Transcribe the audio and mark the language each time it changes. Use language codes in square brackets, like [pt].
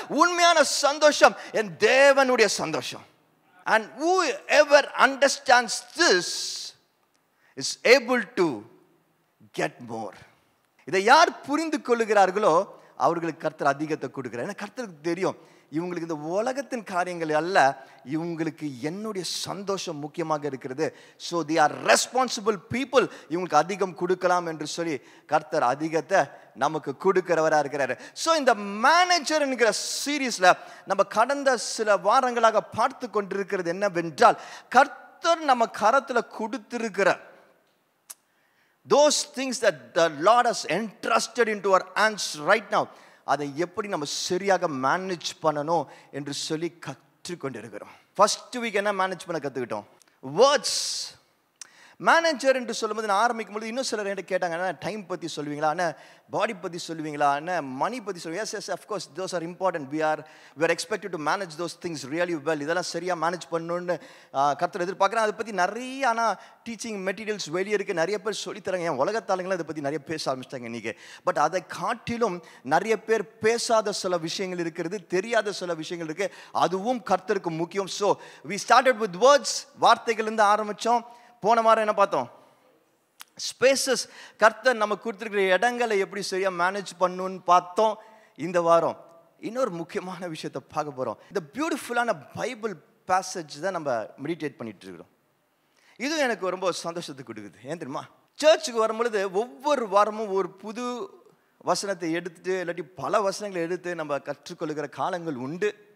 [ta] உண்மையான சந்தோஷம் என் தேவனுடைய சந்தோஷம். [en] And whoever understands this is able to get more. [ta] இதை யார் புரிந்து கொள்ளுகிறார்களோ அவர்களுக்கு கர்த்தர் அதிகத்தை கொடுக்கிறார். ஏன்னா கர்த்தருக்கு தெரியும் இவங்களுக்கு இந்த உலகத்தின் காரியங்கள் அல்ல, இவங்களுக்கு என்னுடைய சந்தோஷம் முக்கியமாக இருக்கிறது. [en] so the are responsible people, [ta] இவங்களுக்கு அதிகம் கொடுக்கலாம் என்று சொல்லி கர்த்தர் அதிகத்தை நமக்கு கொடுக்கிறவராக இருக்கிறாரு. ஸோ இந்த மேனேஜர் என்கிற சீரீஸ்ல நம்ம கடந்த சில வாரங்களாக பார்த்து கொண்டிருக்கிறது என்னவென்றால், கர்த்தர் நம்ம கரத்தில் கொடுத்திருக்கிற [en] those things that the Lord has entrusted into our hands right now, [ta] அதை எப்படி நம்ம சரியாக மேனேஜ் பண்ணணும் என்று சொல்லி கற்றுக்கொண்டிருக்கிறோம். ஃபர்ஸ்ட் வீக் என்ன மேனேஜ் பண்ண கற்றுக்கிட்டோம்? வேர்ட்ஸ். மேனேஜர் என்று சொல்லும்போது நான் ஆரம்பிக்கும் போது இன்னும் சிலர் என்கிட்ட கேட்டாங்க, அண்ணா டைம் பற்றி சொல்லுவீங்களா, அண்ணா பாடி பற்றி சொல்லுவீங்களா, அண்ணா மணி பற்றி சொல்லுவீங்க. [en] Yes of course those are important. we are expected to manage those things really well. [ta] இதெல்லாம் சரியாக மேனேஜ் பண்ணணும்னு கர்த்தர் எதிர்பார்க்குறேன். அதை பற்றி நிறைய ஆனால் டீச்சிங் மெட்டீரியல்ஸ் வெளியே இருக்குது, நிறைய பேர் சொல்லித்தராங்க. என் உலகத்தாளுங்களும் இதை பற்றி நிறைய பேச ஆரம்பிச்சிட்டாங்க இன்றைக்கி. பட் அதை காட்டிலும் நிறைய பேர் பேசாத சில விஷயங்கள் இருக்கிறது, தெரியாத சில விஷயங்கள் இருக்குது, அதுவும் கர்த்தருக்கு முக்கியம். [en] so we started with words, [ta] வார்த்தைகள்லேருந்து ஆரம்பித்தோம். போன வாரம் என்ன பார்த்தோம்? ஸ்பேசஸ். கர்த்தர் நம்ம கொடுத்துருக்கிற இடங்களை எப்படி சரியா மேனேஜ் பண்ணணும்னு பார்த்தோம். இந்த வாரம் இன்னொரு முக்கியமான விஷயத்தை பார்க்க போகிறோம். இந்த பியூட்டிஃபுல்லான பைபிள் பேசேஜ் தான் நம்ம மெடிடேட் பண்ணிட்டு இருக்கிறோம். இதுவும் எனக்கு ரொம்ப சந்தோஷத்தை கொடுக்குது. ஏன் தெரியுமா? சர்ச்சுக்கு வரும்பொழுது ஒவ்வொரு வாரமும் ஒரு புது வசனத்தை எடுத்துட்டு இல்லாட்டி பல வசனங்களை எடுத்து நம்ம கற்றுக்கொள்ளுகிற காலங்கள் உண்டு.